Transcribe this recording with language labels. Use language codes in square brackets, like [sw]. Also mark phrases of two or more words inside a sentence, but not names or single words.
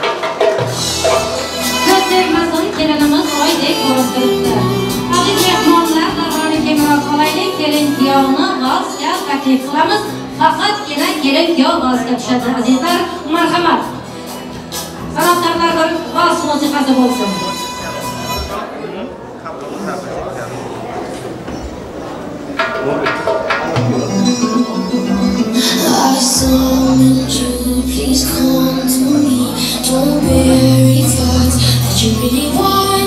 [uz] Ko'z tegmasin, kelinimiz oydek ko'rib turibdi. Aziz mehmonlar, darhoni kengroq olaylik, kelin kuyovni valsga taklif qilamiz. Faqatgina kelin kuyov valsga tushadi azizlar. Marhamat. San'atkorlar bir vals musiqasi bo'lsin. [en] I summon you, please come to me. Don't bury thoughts that you really want.